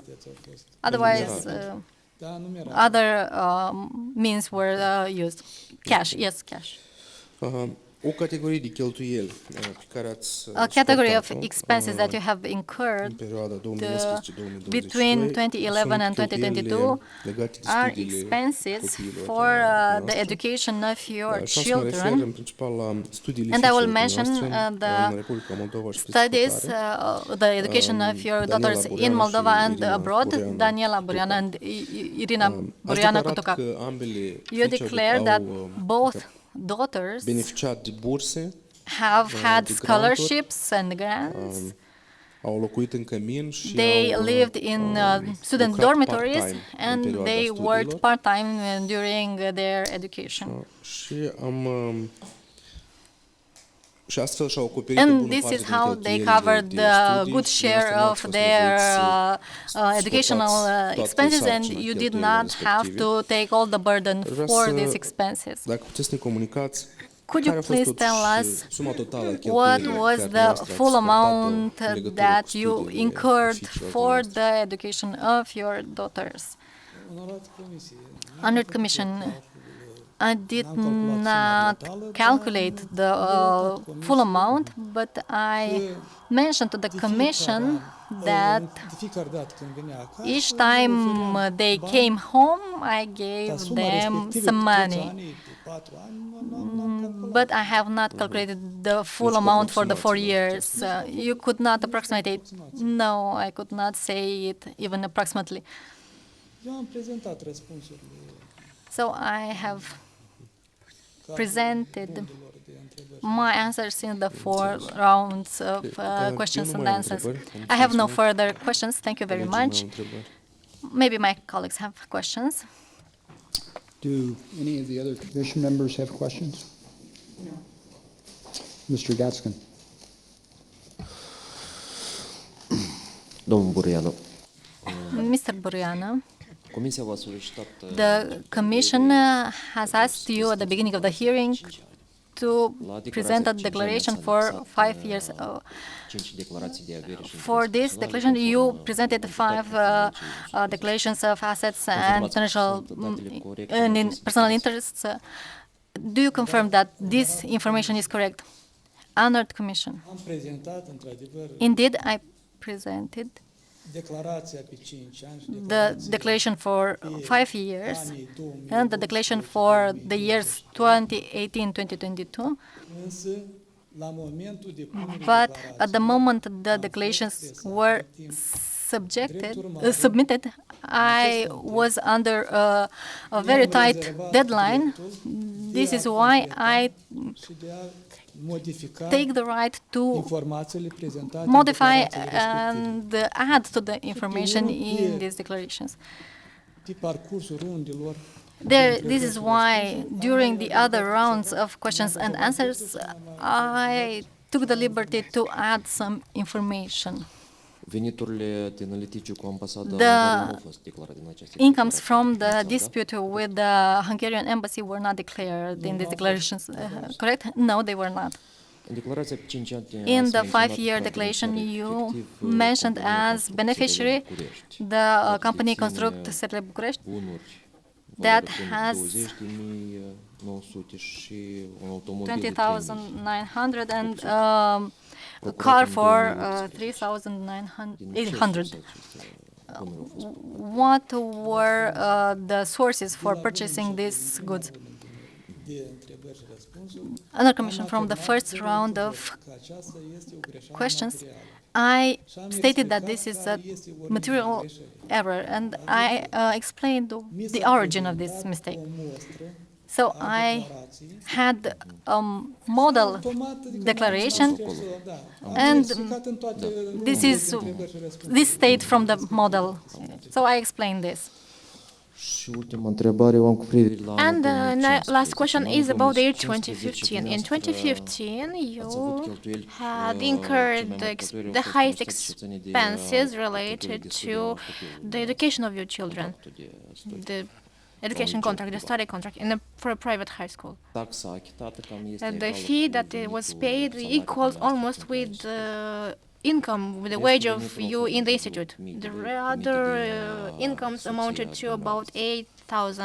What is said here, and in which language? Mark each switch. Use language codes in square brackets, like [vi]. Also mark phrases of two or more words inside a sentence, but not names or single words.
[en] Otherwise, [ro] Da, nu mi-era. [en] other means were used. Cash, yes, cash. [ro] O categorie de cheltuieli pe care ați [en] A category of [ro] suportat-o, [en] expenses that you have [ro] în [en] incurred [ro] perioada 2011-2022 [en] between 2011 and 2022 [ro] legate de [en] are [ro] studiile [en] expenses [ro] copiilor [en] for the [ro] noastre. [en] education of your [ro] Și o să mă refer [en] children. [ro] în principal la studiile [en] And I will [ro] fiicilor [en] mention [ro] noastre [en] the [ro] în Republica Moldova și [en] studies, [ro] peste hotare. [en] the education of your daughters in Moldova and abroad, Daniela Buruiană and Irina [ro] Ați Buruiană declarat Cutuca. că ambele [en] You [ro] fiice [en] declare that [ro] au [en] both daughters [ro] beneficiat de burse, [en] have had [ro] de granturi, [en] scholarships and grants. [ro] au locuit în cămin și [en] They [ro] au [en] lived in student [ro] lucrat [en] dormitories [ro] part-time în [en] and [ro] perioada [en] they worked [ro] studiilor. [en] part-time during their education. [ro] Și și astfel și-au acoperit o [en] And [ro] bună [en] this [ro] parte [en] is [ro] din [en] how they [ro] cheltuielile [en] covered [ro] de [en] the [ro] studii [en] good [ro] și [en] share [ro] dumneavoastră [en] of [ro] n-ați fost [en] their [ro] nevoiți să [en] educational [ro] suportați toată [en] expenses, and [ro] sarcina [en] you did [ro] cheltuielilor [en] not have [ro] respective. [en] to take all the burden [ro] Vreau [en] for [ro] să- [en] these expenses. [ro] Dacă puteți să ne comunicați [en] Could [ro] care [en] you [ro] a fost [en] please tell [ro] totuși [en] us [ro] suma totală a [en] what [ro] cheltuielilor [en] was [ro] care [en] the [ro] dumneavoastră [en] full [ro] ați suportat-o [en] amount [ro] în legătură [en] that [ro] cu [en] you [ro] studiile [en] incurred [ro] fiicilor [en] for [ro] dumneavoastră? [en] the education of your daughters? [ro] Onorați comisie, [en] Honored Commission, I did not calculate the full amount, but I mentioned to the Commission that [ro] de fiecare dată când venea acasă, [en] each time they came home, I gave [ro] dar suma [en] them [ro] respectivă [en] some [ro] pe toți [en] money. [ro] anii, pe 4 ani, n-am calculat. [en] But I have not calculated the full amount for the 4 years. You could not approximate it. No, I could not say it even approximately. [ro] Eu am prezentat răspunsurile [en] So I have presented [ro] rundilor de întrebări. [en] my answers in the 4 rounds of questions [ro] eu nu [en] and [ro] mai am [en] answers. [ro] întrebări. [en] I have no further questions. Thank you very [ro] Colegii [en] much. [ro] n-au întrebări. [en] Maybe my colleagues have questions. Do any of the other commission members have questions? No. Mr. Gatskin? [ro] Domnul Buruiană, [en] Mr. Buruiană, [ro] Comisia v-a solicitat [en] the Commission has asked you at the beginning of the hearing to present a declaration for 5 years. [ro] 5 declarații de avere și [en] For this declaration, you presented 5 declarations of assets and financial and in personal interests. Do you confirm that this information is correct? Honored Commission. [ro] Am prezentat, într-adevăr, [en] Indeed, I presented [ro] declarația pe 5 ani și [en] the [ro] declarația [en] declaration for 5 years [ro] anii 2000, [en] and the declaration for the years 2018-2022. [ro] însă, la momentul depunerii [en] But at the [ro] declarației, [en] moment the declarations were submitted, I was under a very tight deadline. This is why I [ro] și de a modifica [en] take the right to [ro] informațiile prezentate în [en] modify [ro] declarațiile respective. [en] and add to the information in these declarations. [ro] Pe parcursul rundilor, [en] This is why during the other rounds of questions and answers, I took the liberty to add some information. [ro] veniturile din litigiu cu ambasada [en] The [ro] Ungariei nu au fost declarate în aceste [en] Incomes [ro] declarații. [en] from the [ro] Da? [en] dispute with the Hungarian embassy were not declared in these declarations, correct? No, they were not. [ro] În declarația pe 5 ani [en] In [ro] ați [en] the [ro] menționat [en] 5-year [ro] ca [en] declaration, [ro] beneficiari [en] you [ro] efectiv, [en] mentioned [ro] compania [en] as [ro] Construcțiile [en] beneficiary [ro] București, [en] the [ro] care [en] company [ro] deține [en] Construct Sările București [ro] bunuri în [en] that [ro] valoare până [en] has [ro] 20.900 și un automobil de [en] 20,900 and a car for 3,800. What were the sources for purchasing these goods? [ro] de întrebări și răspunsuri, [en] Another commission from the first round of [ro] că aceasta este o greșeală [en] questions, [ro] materială. [en] I stated that this is a material error, and I explained the origin of this mistake. [ro] O mostră [en] So I had a model [ro] automat, adică [en] declaration, [ro] da. [en] and [ro] Explicat în toate [en] this [ro] rundele [en] is [ro] de întrebări și răspunsuri. [en] this state from the model. So I explained this. [ro] Și ultima întrebare o am cu privire la [en] And the [ro] anul [en] last [ro] 2015. [en] question [ro] În [en] is [ro] anul [en] about the year [ro] 2015 [en] 2015. In [ro] dumneavoastră [en] 2015, [ro] ați avut [en] you [ro] cheltuieli, [en] had [ro] cele [en] incurred [ro] mai mari cheltuieli au [en] the [ro] fost [en] highest [ro] niște ce ține de, [en] expenses [ro] cheltuieli [en] related [ro] de studiu [en] to [ro] al copilului, [en] the education of your children, [ro] contractul de studii. [en] the education contract, the study contract for a private high school. [ro] Taxa achitată cam este [en] And the [ro] egală [en] fee [ro] cu [en] that was [ro] venitul, [en] paid [ro] salariul [en] equals [ro] dumneavoastră [en] almost [ro] pentru [en] with [ro] care [en] the income, with the [ro] Restul [en] wage of [ro] veniturilor [en] you [ro] au fost [en] in the [ro] destul [en] institute. [ro] mici [en] The [ro] de- [en] other [ro] mici din, [en] incomes [ro] soția [en] amounted to about [ro] dumneavoastră.